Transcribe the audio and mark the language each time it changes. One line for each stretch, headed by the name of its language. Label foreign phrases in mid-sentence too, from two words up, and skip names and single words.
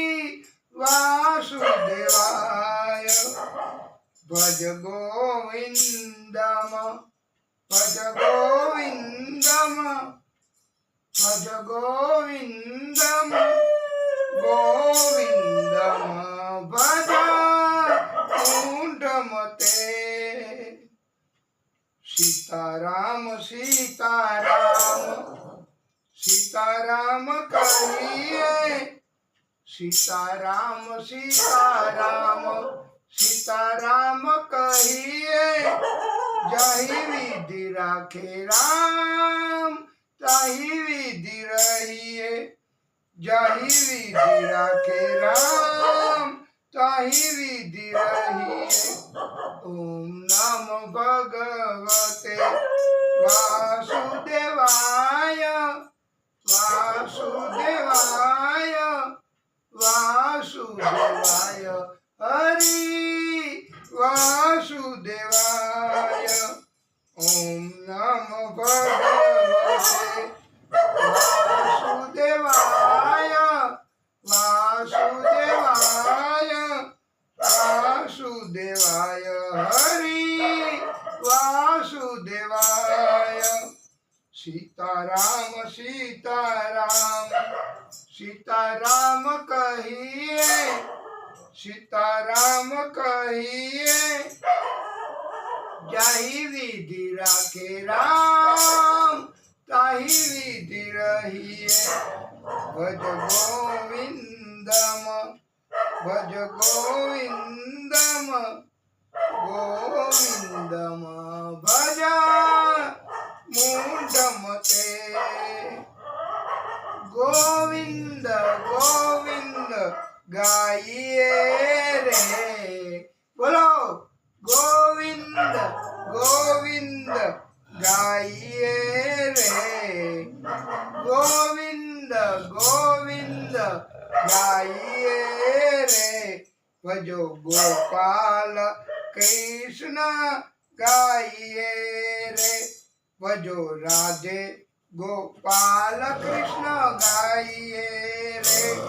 Sanskrit: वासुदेवाय भज गोविंदम भज गोविंदम भज गोविंदम गोविंदम भज कुंडमते।
Hindi: सीताराम सीताराम सीताराम कहिए सीताराम सीताराम सीताराम कहिए जही विधि राखे राम ताही विधि रहिए जही विधि राखे राम ताही विधि रहिए।
Sanskrit: ओम नमो भगवते वासुदेवाय वासुदेवाय वासुदेवाय हरि वासुदेवाय। ओम नमो भगवते वासुदेवाय वासुदेवाय वासुदेवाय हरि
Hindi: सीताराम सीताराम सीताराम कहिए सीताराम कहिए जाहि विधि राखे राम ताहि विधि रहिए
Sanskrit: भज गोविंदम भज गोविंदम गोविंदम भज मूढ़मते
Hindi: गोविंद गोविंद गाइए रे बोलो गोविंद गोविंद गाइए रे गोविंद गोविंद गाइए रे भजो गोपाल कृष्ण गाइए रे भजो राधे गोपाल कृष्ण गाइए रे